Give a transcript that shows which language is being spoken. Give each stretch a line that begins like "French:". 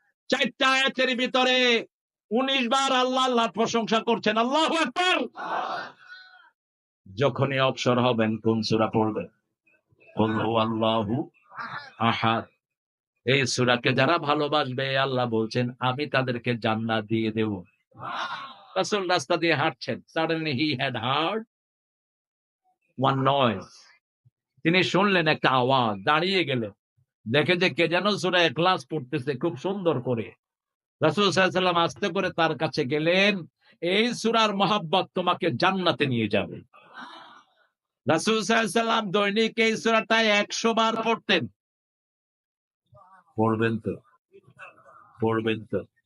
Bangla: 4টা আয়াতের ভিতরে 19 বার আল্লাহ আল্লাহর প্রশংসা করছেন। আল্লাহু আকবার। যখনই অবসর হবেন কোন সূরা পড়বেন?
Arabic: কুল হুয়াল্লাহু আহাদ।
Bangla: এই সূরাকে যারা ভালোবাসবে, আল্লাহ বলছেন আমি তাদেরকে জান্নাত দিয়ে দেব। রাসূল রাস্তা দিয়ে হাঁটছেন,
English: suddenly he had heard one noise.
Bangla: তিনি শুনলেন একটা আওয়াজ, দাঁড়িয়ে গেলেন। দেখে যে কে যেন সূরা ইখলাস পড়তেছে খুব সুন্দর করে। রাসূল সাল্লাল্লাহু আলাইহি ওয়াসাল্লাম আস্তে করে তার কাছে গেলেন, এই সূরার মহব্বত তোমাকে জান্নাতে নিয়ে যাবে। রাসূল সাল্লাল্লাহু আলাইহি ওয়াসাল্লাম দৈনিক এই সূরাটা 100 বার পড়তেন। পড়বেন তো? পড়বেন তো?